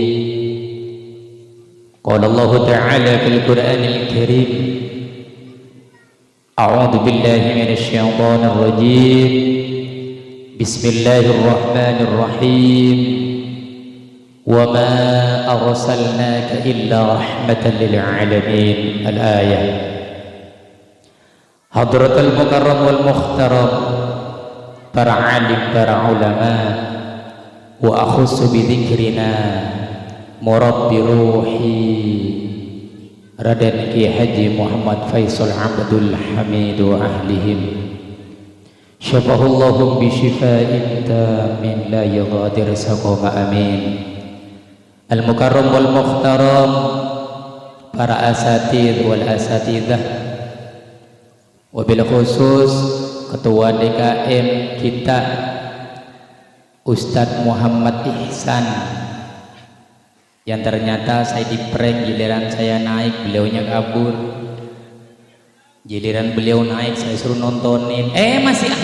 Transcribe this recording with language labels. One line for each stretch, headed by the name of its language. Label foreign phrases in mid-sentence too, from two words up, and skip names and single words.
Arabic: قال الله تعالى في القرآن الكريم أعوذ بالله من الشيطان الرجيم بسم الله الرحمن الرحيم وما أرسلناك إلا رحمة للعالمين الآية. حضرة المكرم والمخترم
Indonesian: para alim, para ulama,
Arabic: وأخص بذكرنا مربي روحي Raden Ki Haji Muhammad Faisal Abdul Hamid وأهلهم شفاهم الله بشفاء تام لا يغادر سقما آمين. المكرم والمحترم,
Indonesian: para
Arabic: الأساتذة والأستاذات, وبالخصوص
Indonesian: ketua DKM kita Ustadz Muhammad Ihsan, yang ternyata saya di prank, giliran saya naik beliaunya kabur, giliran beliau naik saya suruh nontonin, masih ada.